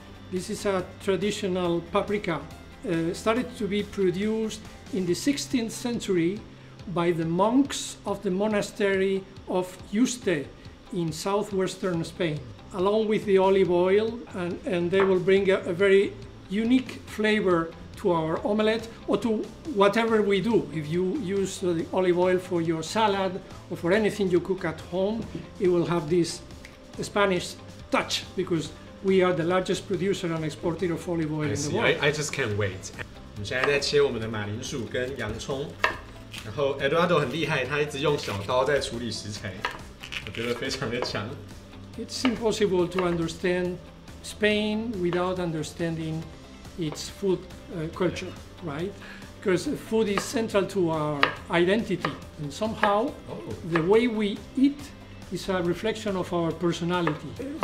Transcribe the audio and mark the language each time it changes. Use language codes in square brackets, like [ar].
[en] This is a traditional paprika, started to be produced in the 16th century by the monks of the monastery of Yuste in southwestern Spain, along with the olive oil, and they will bring a very unique flavor to our omelette or to whatever we do. If you use the olive oil for your salad or for anything you cook at home, it will have this Spanish touch because we are the largest producer and exporter of olive oil in the world. I just can't wait. [zh] 我们现在在切我们的马铃薯跟洋葱，然后 Eduardo 很厉害，他一直用小刀在处理食材，我觉得非常的强。 [en] It's impossible to understand Spain without understanding its food culture, right? Because food is central to our identity, and somehow the way we eat is a reflection of our personality.